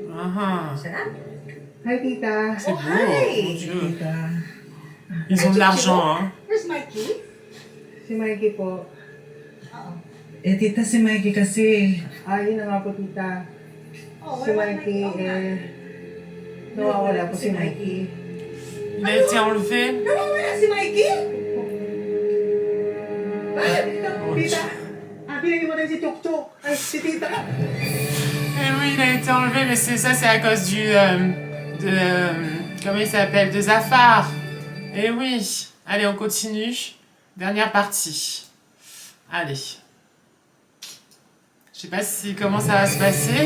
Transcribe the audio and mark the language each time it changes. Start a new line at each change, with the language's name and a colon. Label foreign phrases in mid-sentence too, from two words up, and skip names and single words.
Filipino: Hi, tita.
French: C'est beau,
Filipino: hi.
French: mon Dieu.
Filipino: Tita.
French: Ils ont de l'argent, hein.
English: Where's Mikey?
Filipino: Si Mikey po. Eh, tita, si Mikey kasi. Yun na nga po, tita. Si Mikey, nawawala po si Mikey.
French: Il a été enlevé.
Filipino: Nawawala si Mikey? Tita, pinagin mo rin si Chok Chok. Ay, si tita.
French: Eh oui, il a été enlevé, mais c'est à cause comment il s'appelle, de Zafar. Eh oui. Allez, on continue. Dernière partie. Allez. Je sais pas comment ça va se passer.